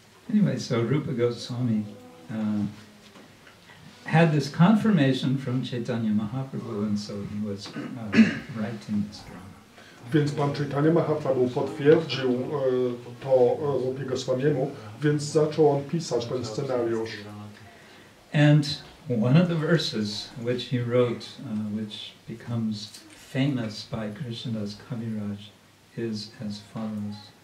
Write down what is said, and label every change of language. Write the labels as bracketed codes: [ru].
[en] Anyway, so Rupa Goswami had this confirmation from Chaitanya Mahaprabhu, and so he was writing this drama. [pl] Więc pan Chaitanya Mahaprabhu potwierdził to Rupie Goswamiemu, więc zaczął on pisać ten scenariusz. [en] And one of the verses which he wrote, which becomes famous by Krishnadas Kaviraj, is as follows.